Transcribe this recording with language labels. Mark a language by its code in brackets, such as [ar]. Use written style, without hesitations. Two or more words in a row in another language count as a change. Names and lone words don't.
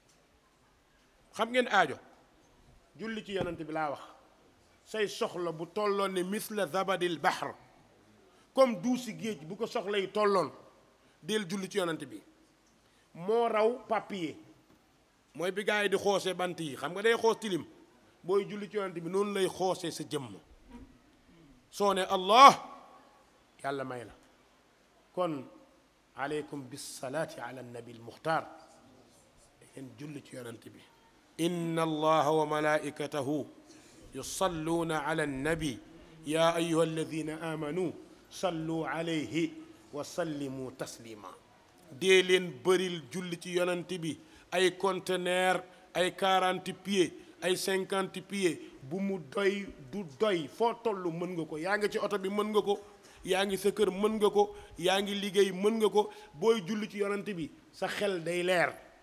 [wo] xam ngeen aajo julli ci yonent bi laa wax say soxla bu tolloon ne [ar] مثل زبد البحر [wo] comme duusi géej bu ko soxla yi tolloon del julli ci yonent bi moo raw papier mooy bi gaa yi di xoose bant yi xam nga day xoos tilim booy julli ci yonent bi noonu lay xoosee sa jëmm soo ne allah yàlla may la kon [ar] عليكم بالصلاة على النبي المختار [wo] ngeen julli ci yonent bi [ar] إن الله وملائكته يصلون على النبي يا أيها الذين آمنوا صلوا عليه و سلموا تسليما [wo] dee leen bëril julli ci yonent bi ay conteneur ay 40 pieds ay 50 pieds bu mu doy du doy foo toll mën nga ko yaa ngi ci oto bi mën nga ko yaa ngi sa kër mën nga ko yaa ngi liggéey mën nga ko booy julli ci yonent bi sa xel day leer